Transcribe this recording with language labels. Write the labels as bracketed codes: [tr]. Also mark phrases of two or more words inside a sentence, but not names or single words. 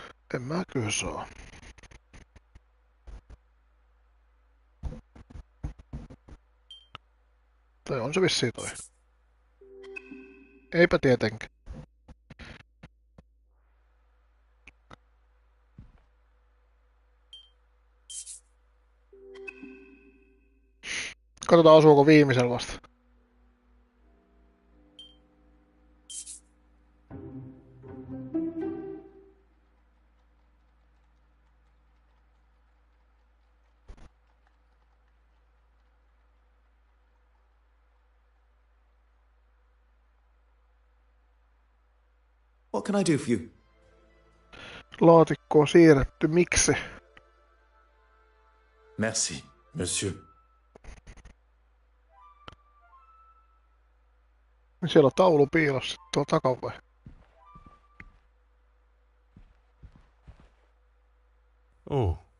[fi] En mä kyllä saa. Tai on se vissiin toi. Eipä tietenkään. Katsotaan osuuko viimeisellä vasta. [en] What can I do for you? [fi] Laatikko on siirretty. Miksi? [fr] Merci, monsieur. [fi] Siellä on taulu piilossa tuolla takapäin. Oh.